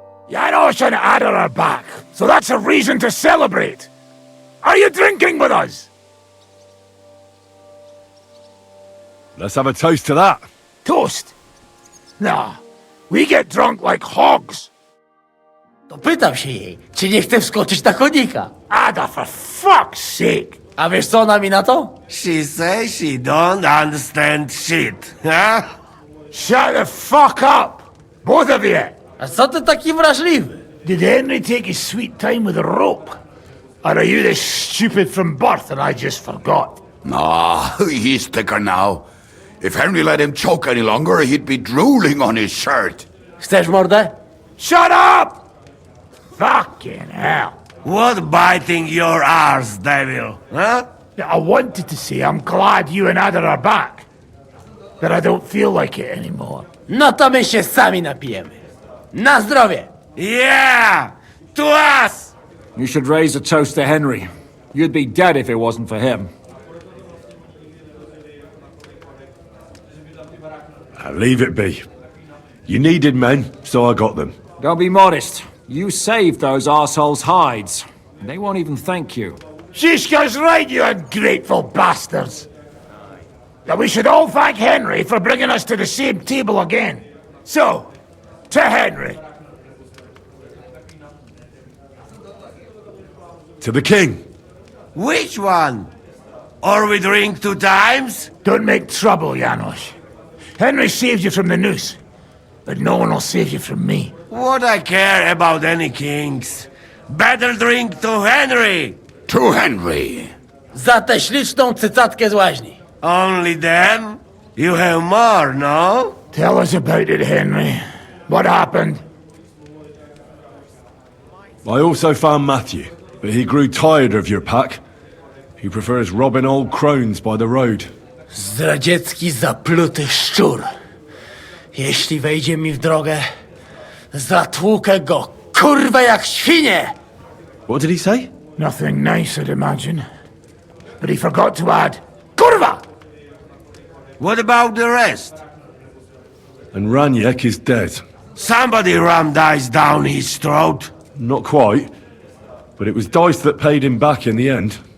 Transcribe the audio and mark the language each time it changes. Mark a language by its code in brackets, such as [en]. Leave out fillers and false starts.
[en] Janos and Ada are back, so that's a reason to celebrate. Are you drinking with us? Let's have a toast to that. Toast? Nah, we get drunk like hogs. [pl] To pytam się jej, czy nie chce wskoczyć na konika. [en] Ada, for fuck's sake. [pl] A wiesz co ona mi na to? [en] She says she don't understand shit, huh? Shut the fuck up, both of you. [pl] A co ty taki wrażliwy? [en] Did Henry take his sweet time with a rope? Or are you this stupid from birth and I just forgot? Nah, he's thicker now. If Henry let him choke any longer, he'd be drooling on his shirt. [pl] Chcesz mordę? [en] Shut up! Fucking hell. What biting your arse, devil, huh? I wanted to say I'm glad you and Ada are back. But I don't feel like it anymore. [pl] No to my się sami napijemy. Na zdrowie! [en] Yeah! To us! You should raise a toast to Henry. You'd be dead if it wasn't for him. Leave it be. You needed men, so I got them. Don't be modest. You saved those arseholes' hides. They won't even thank you. Shishka's right, you ungrateful bastards. That we should all thank Henry for bringing us to the same table again. So, to Henry. To the king. Which one? Or we drink 2 times? Don't make trouble, Janos. Henry saved you from the noose, but no one will save you from me. What I care about any kings? Better drink to Henry! To Henry! [pl] Za tę śliczną cycatkę z łaźni. [en] Only them? You have more, no? Tell us about it, Henry. What happened? I also found Matthew, but he grew tired of your pack. He prefers robbing old crones by the road. [pl] Zdradziecki, zapluty szczur. Jeśli wejdzie mi w drogę, zatłukę go, kurwa, jak świnie! [en] What did he say? Nothing nice, I'd imagine. But he forgot to add, kurwa! What about the rest? And Raniek is dead. Somebody rammed dice down his throat. Not quite, but it was dice that paid him back in the end.